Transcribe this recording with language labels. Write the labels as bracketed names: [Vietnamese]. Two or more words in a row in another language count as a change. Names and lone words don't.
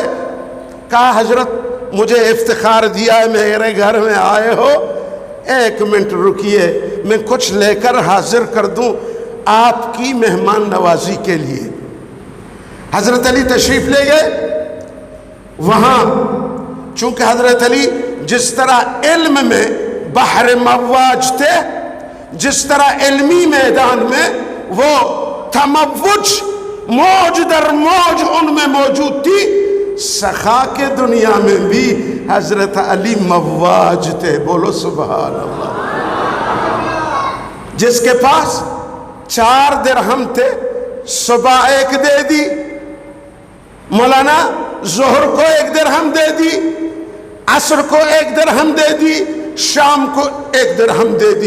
[Urdu] کہا حضرت مجھے افتخار دیا ہے میرے گھر میں آئے ہو، 1 منٹ رکیے، میں کچھ لے کر حاضر کر دوں آپ کی مہمان نوازی کے لیے. حضرت علی تشریف لے گئے. وہاں چونکہ حضرت علی جس طرح علم میں بحر مواج تھے، جس طرح علمی میدان میں وہ تموج، موج در موج ان میں موجود تھی، سخا کے دنیا میں بھی حضرت علی مواج تھے. بولو [Arabic] سبحان اللہ. [Urdu] جس کے پاس 4 درہم تھے، صبح 1 دے دی، مولانا ظہر کو 1 درہم دے دی، عصر کو 1 درہم دے دی، شام کو 1 درہم دے دی.